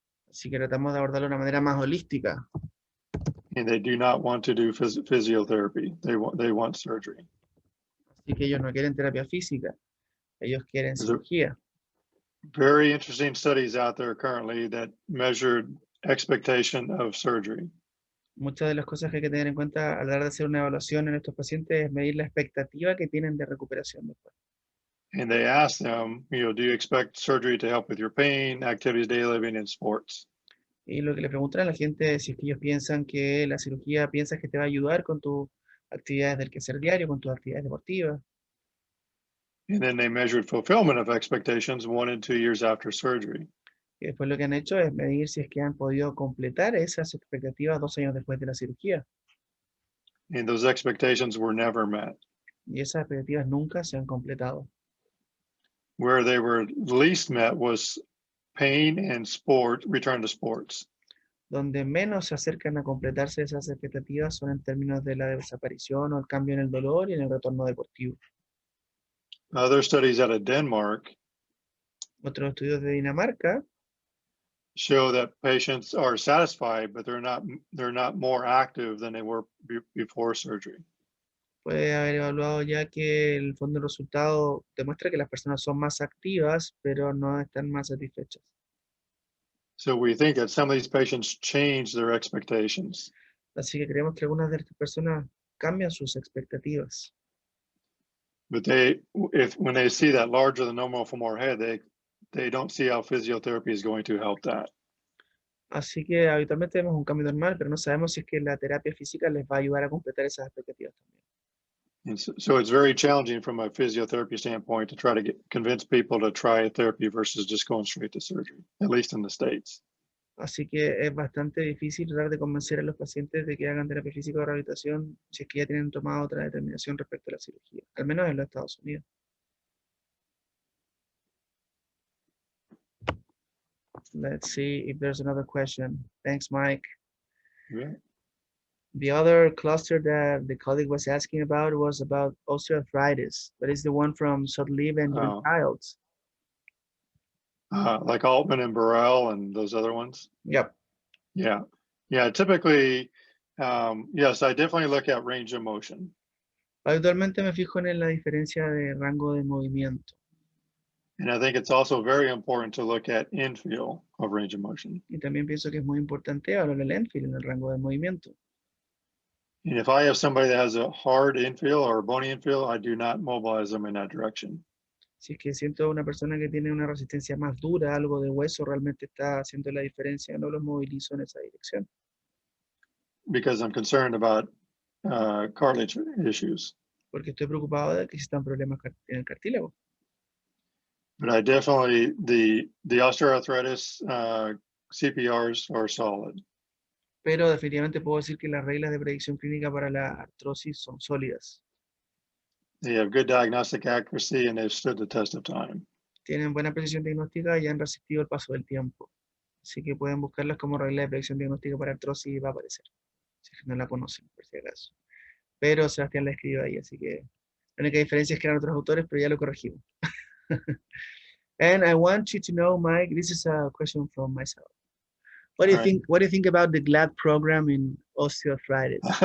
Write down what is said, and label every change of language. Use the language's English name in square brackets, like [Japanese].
[Spanish] Así que tratamos de abordarlo de una manera más holística. [English] And they do not want to do physiotherapy. They want surgery. [Spanish] Así que ellos no quieren terapia física, ellos quieren cirugía. [English] Very interesting studies out there currently that measured expectation of surgery. [Spanish] Muchas de las cosas que hay que tener en cuenta a la hora de hacer una evaluación en estos pacientes es medir la expectativa que tienen de recuperación después. [English] And they ask them, do you expect surgery to help with your pain, activities, daily living, and sports? [Spanish] Y lo que le preguntan a la gente es si es que ellos piensan que la cirugía piensas que te va a ayudar con tus actividades del quehacer diario, con tus actividades deportivas. [English] And then they measured fulfillment of expectations 1 and 2 years after surgery. [Spanish] Y después lo que han hecho es medir si es que han podido completar esas expectativas 2 años después de la cirugía. [English] And those expectations were never met. [Spanish] Y esas expectativas nunca se han completado. [English] Where they were least met was pain and return to sports. [Spanish] Donde menos se acercan a completarse esas expectativas son en términos de la desaparición o el cambio en el dolor y en el retorno deportivo. [English] Other studies out of Denmark [Spanish] Otros estudios de Dinamarca [English] show that patients are satisfied, but they're not more active than they were before surgery. [Spanish] puede haber evaluado ya que el fondo del resultado demuestra que las personas son más activas, pero no están más satisfechas. [English] So we think that some of these patients change their expectations. [Spanish] Así que creemos que algunas de estas personas cambian sus expectativas. [English] But when they see that larger than normal femoral head, they don't see how physiotherapy is going to help that. [Spanish] Así que habitualmente vemos un cambio normal, pero no sabemos si es que la terapia física les va a ayudar a completar esas expectativas también. [English] And so it's very challenging from a physiotherapy standpoint to try to convince people to try therapy versus just going straight to surgery, at least in the States. [Spanish] Así que es bastante difícil tratar de convencer a los pacientes de que hagan terapia física o rehabilitación si es que ya tienen tomado otra determinación respecto a la cirugía, al menos en los Estados Unidos. [English] Let's see if there's another question. Thanks, Mike. Yeah. The other cluster that the colleague was asking about was about osteoarthritis. That is the one from Sotlieb and Childs. Like Altman and Burrell and those other ones? Yep. Yeah. Typically, yes, I definitely look at range of motion. [Spanish] Actualmente me fijo en la diferencia de rango de movimiento. [English] And I think it's also very important to look at infield of range of motion. [Spanish] Y también pienso que es muy importante hablar del infield en el rango de movimiento. [English] And if I have somebody that has a hard infield or a bony infield, I do not mobilize them in that direction. [Spanish] Si es que siento una persona que tiene una resistencia más dura, algo de hueso realmente está haciendo la diferencia, no los movilizo en esa dirección. [English] Because I'm concerned about cartilage issues. [Spanish] Porque estoy preocupado de que existan problemas en el cartílago. [English] But I definitely, the osteoarthritis CPRs are solid. [Spanish] Pero definitivamente puedo decir que las reglas de predicción clínica para la artrosis son sólidas. [English] They have good diagnostic accuracy and they've stood the test of time. [Spanish] Tienen buena precisión diagnóstica y han resistido el paso del tiempo. Así que pueden buscarlas como regla de predicción diagnóstica para artrosis y va a aparecer. Si es que no la conocen, por si acaso. Pero Sebastián la escribió ahí, así que la única diferencia es que eran otros autores, pero ya lo corregimos. [English] And I want you to know, Mike, this is a question from myself. What do you think? What do you think about the GLAD program in osteoarthritis?